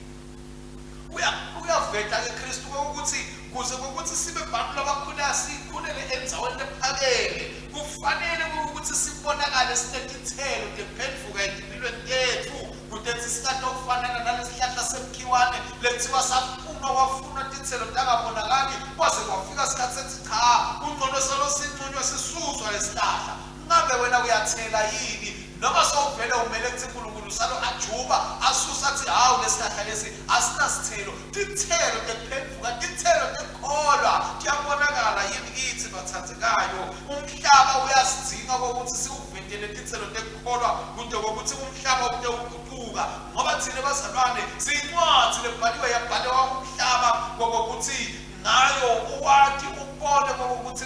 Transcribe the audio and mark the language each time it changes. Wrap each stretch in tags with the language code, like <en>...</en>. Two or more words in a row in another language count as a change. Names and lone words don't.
<ss>uyaveta ke Kristu ukuthi kuze ukuthi sibe bantu labakhula sikhulele enzaweni ephakeme kufanele ukuthi sibonakale sinetithelo tephenduka empilweni yethu kutethi sikade okufanana nalesihlahla semkhiwane lethiwa safuna wafuna tithelo tangabonakali kwaze kwafika isikhathi sethi cha ungcono salo sinqunywa sisuswa lesihlahla ngabe wena uyathela yini noma sowuvele umele kuthi uNkulunkulu salo ajuba asusa athi hawu lesihlahla lesi asinasithelo tithelo tephenduka tithelo tekholwa kuyabonakala yini kithi bathandekayo umhlaba uyasidinga ukuthi siuvetele tithelo tekholwa kude ukuthi umhlaba ude uguquka ngoba thina bazalwane siyincwadi lebhaliwe yabhalwa umhlaba ngokuthi ngayo uwathi ubone ukuthi</ss>